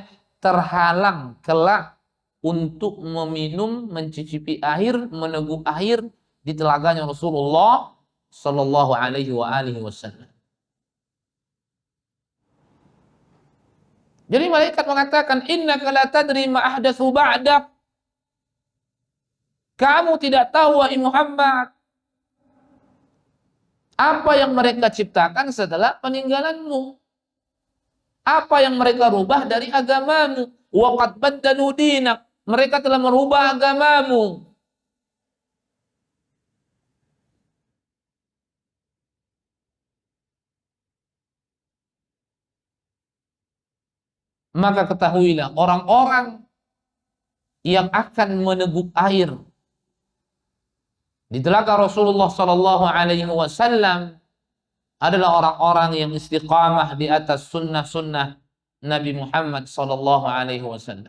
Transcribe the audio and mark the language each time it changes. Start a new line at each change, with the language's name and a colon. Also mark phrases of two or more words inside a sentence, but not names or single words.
Indonesian: Terhalang kelak untuk meminum, mencicipi air, meneguk air di telaganya Rasulullah
Arabic: صلى الله عليه وسلم.
Indonesian: Jadi malaikat mengatakan,
Arabic: إنك لا تدري ما أحدثوا بعدك.
Indonesian: Kamu tidak tahu, wahai Muhammad, apa yang mereka ciptakan setelah peninggalanmu. Apa yang mereka rubah dari agamamu.
Arabic: وقد بدلوا دينك.
Indonesian: Mereka telah merubah agamamu. Maka ketahuilah, orang-orang yang akan meneguk air di telaga Rasulullah
Arabic: صلى الله عليه وسلم
Indonesian: adalah orang-orang yang istiqamah di atas sunnah-sunnah Nabi Muhammad
Arabic: صلى الله عليه وسلم.